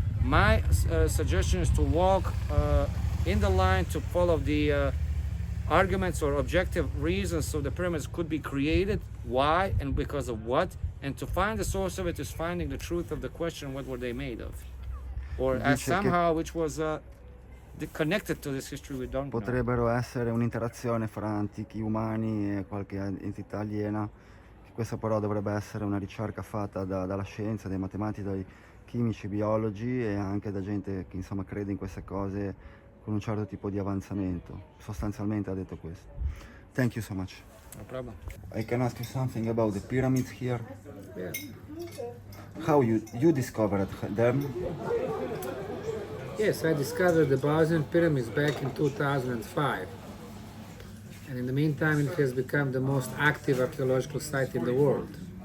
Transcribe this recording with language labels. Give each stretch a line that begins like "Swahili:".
English: My suggestion is to walk in the line to follow the arguments or objective reasons so the pyramids could be created, why and because of what, and to find the source of it is finding the truth of the question, what were they made of, or somehow which was connected to this history we don't know.
Italian: Potrebbero essere un'interazione fra antichi umani e qualche entità aliena. Questa però dovrebbe essere una ricerca fatta dalla scienza, dai matematici, dai chimici, biologi e anche da gente che insomma crede in queste cose con un certo tipo di avanzamento. Sostanzialmente ha detto questo.
English: Thank you so much. No problem. I can ask you something about the pyramids here. Yeah. How you discovered them? Yes, I discovered the Bosnian pyramids back in 2005. And in the meantime, it has become the most active archaeological site in the world.